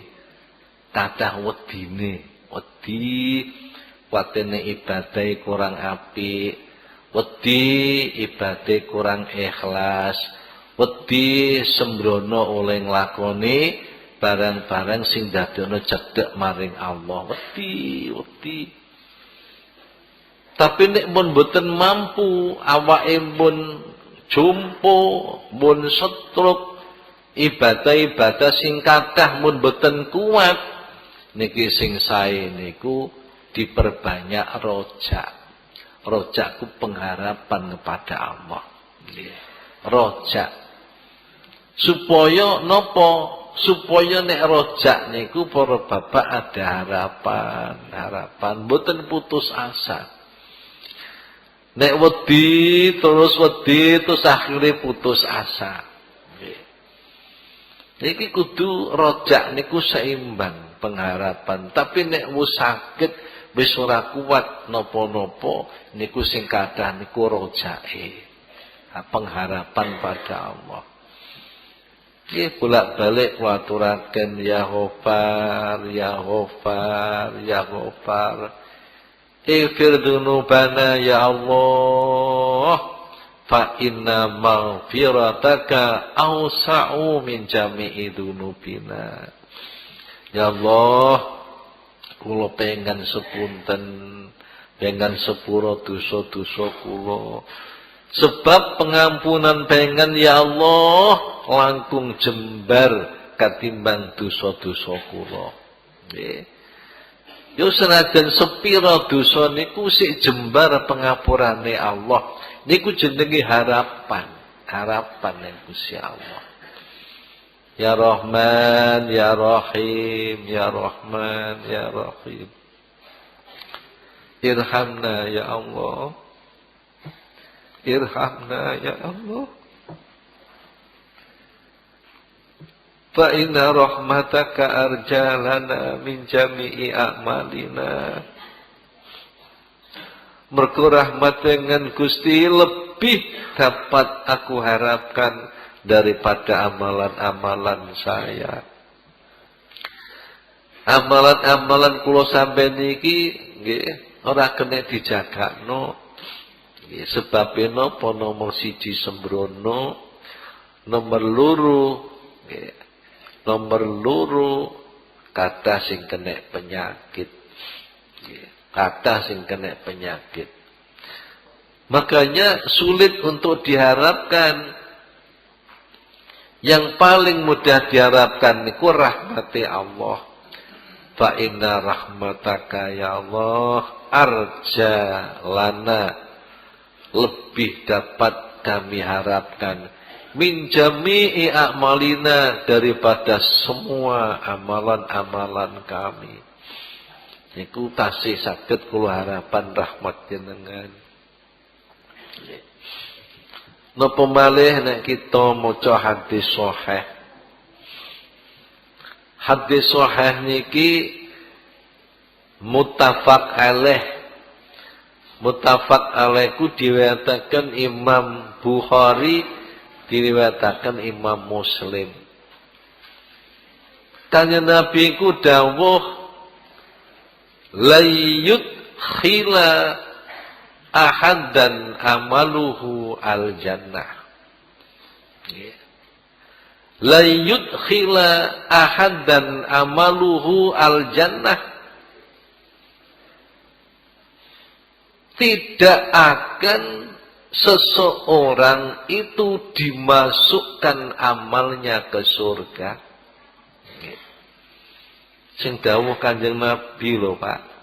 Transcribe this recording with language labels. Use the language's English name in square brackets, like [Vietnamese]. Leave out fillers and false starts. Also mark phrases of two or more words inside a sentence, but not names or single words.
[Javanese] Kathah wedine, wedi watene ibadah kurang apik, wedi ibadah kurang ikhlas, wedi sembrono oleh nglakoni barang-barang sing dadekno cedhek maring Allah. Wedi. Tapi nek mun mboten mampu awake mun jumpo, mun setruk, ibadah-ibadah sing kathah mun boten kuat, niki sing sae niku diperbanyak rojak. [Indonesian] Rojak ku pengharapan kepada Allah. [Javanese] Rojak. Supaya napa? Supaya nek rojak niku [Indonesian] para bapak ada harapan, [Javanese] boten [Indonesian] putus asa. [Javanese] Nek wedi terus [Indonesian] akhirnya putus asa. [Javanese] Niki kudu rojak niku seimbang pengharapan. Tapi nek wis sakit wis ora kuat napa-napa niku sing kathah niku rojake. [Indonesian] Pengharapan pada Allah. [Javanese] Nggih bolak-balik kula aturaken [Arabic] يا غفار يا غفار يا غفار. اغفر ذنوبنا يا الله فإن مغفرتك أوسع من جميع ذنوبنا. يا الله, [Javanese] kula pengen sepunten, pengen sepuro dosa-dosa kula. Sebab pengampunan pengen [Arabic] يا الله [Javanese] langkung jembar katimbang dosa-dosa kula. Nggih. Yo senajan sepira dosa niku sik jembar pengapurane Allah. Niku jenenge harapan ning Gusti Allah. [Arabic] يا رحمن يا رحيم يا رحمن يا رحيم. ارحمنا يا الله. ارحمنا يا الله. فإن رحمتك أرجى لنا من جميع أعمالنا. [Indonesian] Mergo rahmat dengan Gusti lebih dapat aku harapkan daripada amalan-amalan saya. [Javanese] Amalan-amalan kula sampeyan niki nggih ora kena dijagakno. Nggih sebab napa nomor 1 sembrono, nomor 2 nggih. Nomor 2 kathah sing kena penyakit. Nggih, kathah sing kena penyakit. [Indonesian] Makanya sulit untuk diharapkan. Yang paling mudah diharapkan niku rahmati Allah. [Arabic] فإن رحمتك يا الله أرجى لنا, [Indonesian] lebih dapat kami harapkan [Arabic] من جميع أعمالنا, [Indonesian] daripada semua amalan-amalan kami. [Javanese] Niku tasih saged kula harapan rahmat jenengan. Napa malih nek kita maca hadis sahih. Hadis sahih niki [Arabic] متفق عليه. متفق عليه [Javanese] ku diriwayataken Imam Bukhari, diriwayataken Imam Muslim. Kanjeng Nabi ku dawuh [Arabic] لا يدخل أحدا عمله الجنة. لا يدخل أحدا عمله الجنة. [Indonesian] Tidak akan seseorang itu dimasukkan amalnya ke surga. [Javanese] Sing dawuh Kanjeng Nabi lho, Pak.